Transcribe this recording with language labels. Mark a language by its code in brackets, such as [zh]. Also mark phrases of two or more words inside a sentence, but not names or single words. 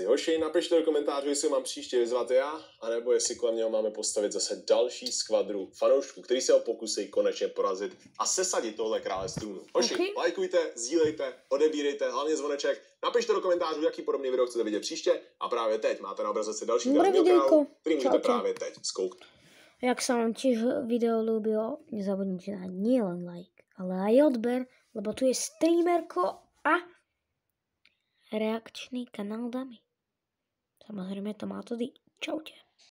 [cs] Hoši, napište do komentářů, jestli mám příště vyzvat já, anebo jestli kolem něho máme postavit zase další skvadru fanoušků, který se ho pokusí konečně porazit a sesadit tohle krále strůnu. Hoši, Okay. lajkujte, sdílejte, odebírejte, hlavně zvoneček, napište do komentářů, jaký podobný video chcete vidět příště a právě teď máte na obrazovce další Dobré video videjko. kanálu, který můžete Čaute. právě teď zkouknout. [sk] Jak sa vám tiež video ľúbilo, nezabudnite na nielen like, ale aj odber, lebo tu je streamerko a reakčný kanál Dami. Samozrejme to má to Čaute.